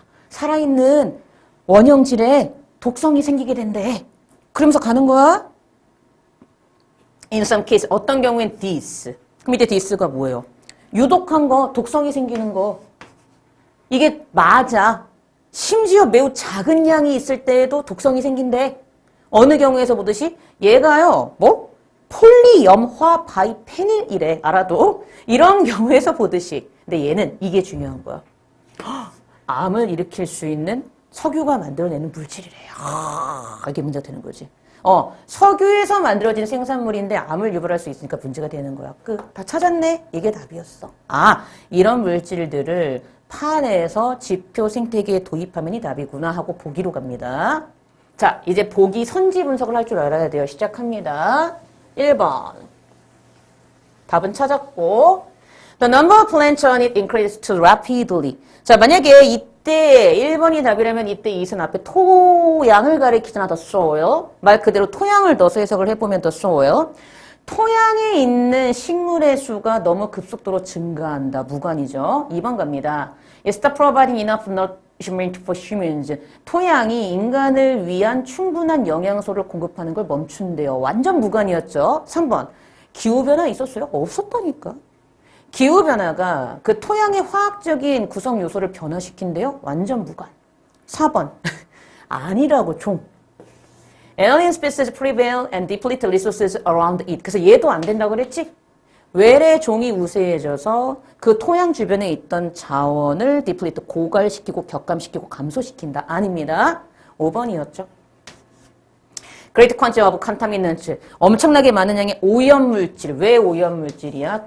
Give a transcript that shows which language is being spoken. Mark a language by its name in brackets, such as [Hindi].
[Korean] 살아있는 원형질에 독성이 생기게 된대. 그러면서 가는 거야? [English] In some case, [Korean] 어떤 경우엔 [English] this. [Korean] 그럼 이때 this가 뭐예요? 유독한 거, 독성이 생기는 거. 이게 맞아. 심지어 매우 작은 양이 있을 때에도 독성이 생긴대. 어느 경우에서 보듯이 얘가요. 뭐? 폴리염화 바이페닐이래. 알아도. 이런 경우에서 보듯이. 근데 얘는 이게 중요한 거야. 암을 일으킬 수 있는 석유가 만들어내는 물질이래요. 이게 문제가 되는 거지. 석유에서 만들어진 생산물인데 암을 유발할 수 있으니까 문제가 되는 거야. 다 찾았네? 이게 답이었어. 이런 물질들을 판에서 지표 생태계에 도입하면 이 답이구나 하고 보기로 갑니다. 자, 이제 보기 선지 분석을 할 줄 알아야 돼요. 시작합니다. 1번. 답은 찾았고 [English] The number of plants on it increased rapidly. [Korean] 자, 만약에 이때 1번이 답이라면 이때 이은 앞에 토양을 가리키잖아, [English] the soil. [Korean] 말 그대로 토양을 넣어서 해석을 해보면 [English] the soil. [Korean] 토양에 있는 식물의 수가 너무 급속도로 증가한다. 무관이죠. 2번 갑니다. [English] It stopped providing enough nourishment for humans. [Korean] 토양이 인간을 위한 충분한 영양소를 공급하는 걸 멈춘대요. 완전 무관이었죠. 3번. 기후변화 있었어요? 없었다니까. 기후변화가 그 토양의 화학적인 구성 요소를 변화시킨대요? 완전 무관. 4번. 아니라고 좀. [English] Alien species prevail and deplete resources around it. [Korean] 그래서 얘도 안 된다고 그랬지? 외래 종이 우세해져서 그 토양 주변에 있던 자원을 deplete, 고갈시키고 격감시키고 감소시킨다. 아닙니다. 5번이었죠. [English] Great quantity of contaminants. [Korean] 엄청나게 많은 양의 오염물질. 왜 오염물질이야?